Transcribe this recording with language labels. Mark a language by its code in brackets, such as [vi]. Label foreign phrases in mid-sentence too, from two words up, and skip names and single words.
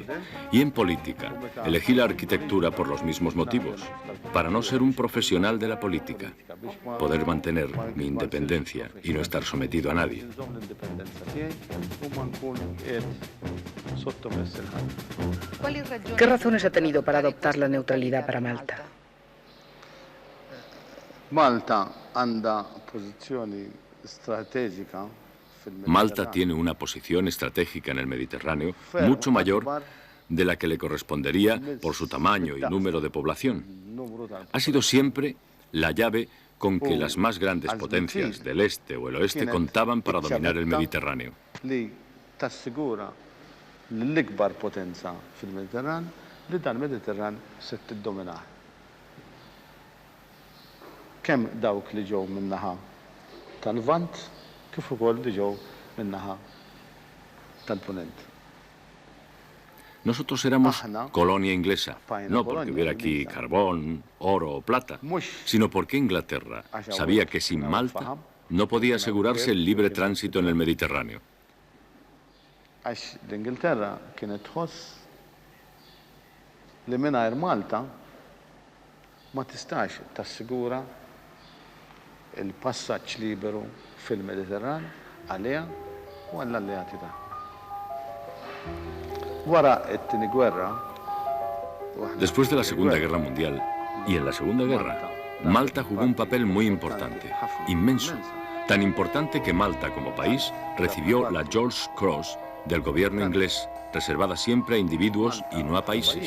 [es] Y en política, elegí la arquitectura por los mismos motivos, para no ser un profesional de la política, poder mantener mi independencia y no estar sometido a nadie. ¿Qué razones ha tenido para adoptar la neutralidad para Malta? [mt] Malta għandha pożizzjoni strateġika fil-Mediterraneo. [es] Malta tiene una posición estratégica en el Mediterráneo mucho mayor de la que le correspondería por su tamaño y número de población. Ha sido siempre la llave con que las más grandes potencias del este o el oeste contaban para dominar el Mediterráneo. [mt] Li tassigura l-ikbar potenza fil-Mediterran li dan Mediterran se tiddominah. Kemm dawk li ġew min-naħa tal-Lvant kif ukoll li ġew min-naħa tal-Punent. [es] Nosotros éramos colonia inglesa, no porque hubiera aquí carbón, oro o plata, sino porque Inglaterra sabía que sin Malta no podía asegurarse el libre tránsito en el Mediterráneo. [mt] Għax l-Ingilterra kienet tħoss li mingħajr Malta ma tistax tassigura il-passaġġ liberu fil-Mediterran għaliha u għall-alleati tagħha. Wara t-tieni gwerra. [es] Después de la Segunda Guerra Mundial y en la Segunda Guerra, Malta jugó un papel muy importante, inmenso, tan importante que Malta como país recibió la George's Cross del gobierno inglés, reservada siempre a individuos y no a países.